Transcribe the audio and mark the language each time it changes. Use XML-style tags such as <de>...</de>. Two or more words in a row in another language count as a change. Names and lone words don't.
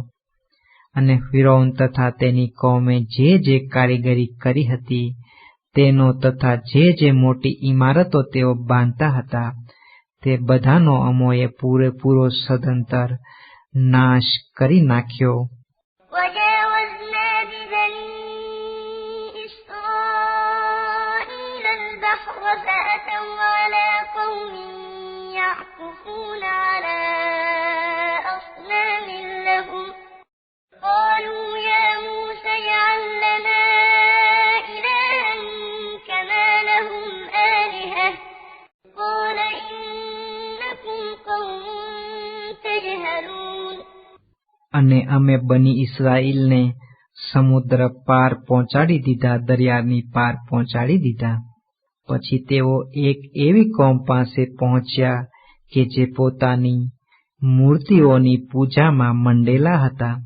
<gu>અને ફિરૌન તથા તેની કૌમે જે કારીગરી કરી હતી તેનો તથા જે મોટી ઇમારતો તેઓ બાંધતા હતા તે બધાનો અમોએ પૂરેપૂરો સદંતર નાશ કરી નાખ્યો.</gu> <ar>وجاوزنا ببني إسرائيل البحر فأتوا على قوم يعكفون على أصنام لهم قالوا يا موسى اجعل لنا إلها كما لهم آلهة قال إنكم قوم تجهلون.</ar> <gu>અને અમે બની ઇસ્રાએલને સમુદ્ર પાર પહોંચાડી દીધા, દરિયાની પાર પહોંચાડી દીધા. પછી તેઓ એક એવી કોમ પાસે પહોંચ્યા કે જે પોતાની મૂર્તિઓની પૂજામાં મંડેલા હતા.</gu>